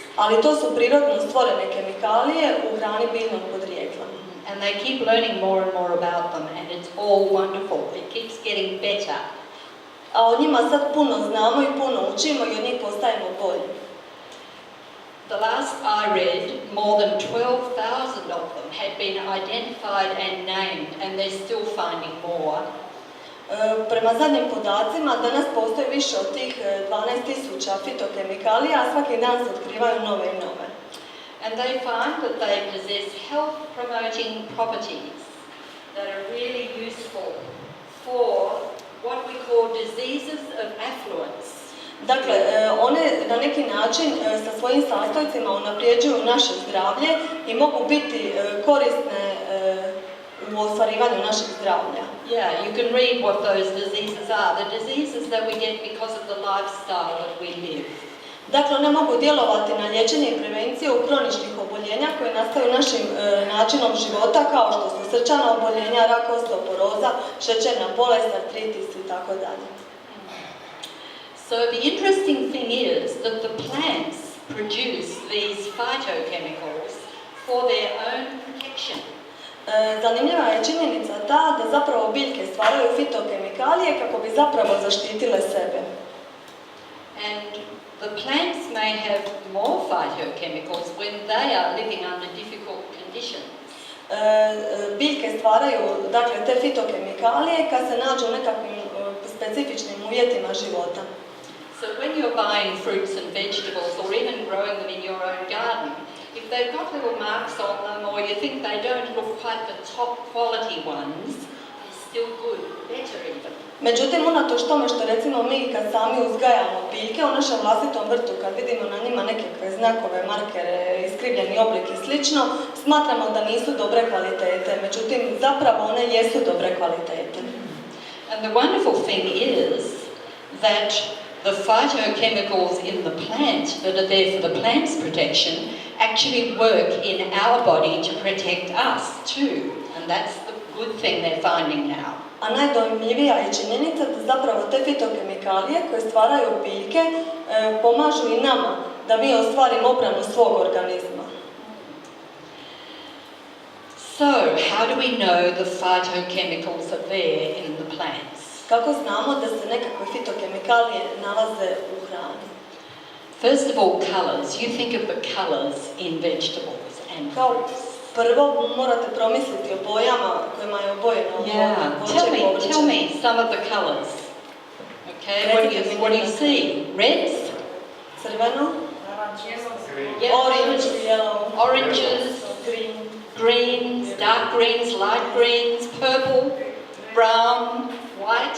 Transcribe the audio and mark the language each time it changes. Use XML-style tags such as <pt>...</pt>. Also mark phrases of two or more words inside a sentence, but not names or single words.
<hr>Ali to su prirodno stvorene kemikalije u hrani biljnog podrijetla.</hr> <en>And they keep learning more and more about them, and it's all wonderful. It keeps getting better.</en> <hr>A o njima sad puno znamo i puno učimo i od njih postajemo bolji.</hr> <en>The last I read, more than 12,000 of them had been identified and named, and they're still finding more.</en> <hr>Prema zadnjim podacima, danas postoji više od tih 12.000 fitokemikalija, a svaki dan se otkrivaju nove i nove.</hr> <en>And they find that they possess health-promoting properties that are really useful for what we call diseases of affluence.</en> <hr>Dakle, one na neki način sa svojim sastojcima unaprijeđuju naše zdravlje i mogu biti korisne u ostvarivanju našeg zdravlja.</hr> <en>Yeah, you can read what those diseases are. The diseases that we get because of the lifestyle that we live.</en> <hr>Dakle, one mogu djelovati na liječenje i prevenciju kroničnih oboljenja koje nastaju našim načinom života, kao što su srčana oboljenja, rak, osteoporoza, šećerna bolest, artritis i tako dalje.</hr> <en>So the interesting thing is that the plants produce these phytochemicals for their own protection.</en> <hr>Zanimljiva je činjenica ta da zapravo biljke stvaraju fitokemikalije kako bi zapravo zaštitile sebe.</hr> <en>And the plants may have more phytochemicals when they are living under difficult conditions.</en> <hr>Biljke stvaraju, dakle, te fitokemikalije kad se nađu u nekakvim specifičnim uvjetima života.</hr> <en>So when you're buying fruits and vegetables or even growing them in your own garden, if they've got little marks on them or you think they don't look quite the top quality ones, they're still good, better even.</en> <hr>Međutim, unatoč tome što recimo mi kad sami uzgajamo biljke u našem vlastitom vrtu, kad vidimo na njima nekakve znakove, markere, iskrivljeni oblik i slično, smatramo da nisu dobre kvalitete. Međutim, zapravo one jesu dobre kvalitete.</hr> <en>And the wonderful thing is that the phytochemicals in the plant that are there for the plant's protection actually work in our body to protect us too. And that's the good thing they're finding now.</en> <hr>A najdojmljivija je činjenica da zapravo te fitokemikalije koje stvaraju biljke pomažu i nama da mi ostvarimo obranu svog organizma.</hr> <en>So, how do we know the phytochemicals are there in the plants?</en> <hr>Kako znamo da se nekakve fitokemikalije nalaze u hrani?</hr> <en>First of all, colors. You think of the colors in vegetables and fruits.</en> <hr>Prvo morate promisliti o bojama kojima je obojeno voće.</hr> <en>Tell me some of the colors. Okay, what do you see? Reds?</en> <hr>Crveno.</hr> <en>Yep. Orange, yellow. Oranges. Green. Greens, dark greens, light greens, purple, brown, white.</en>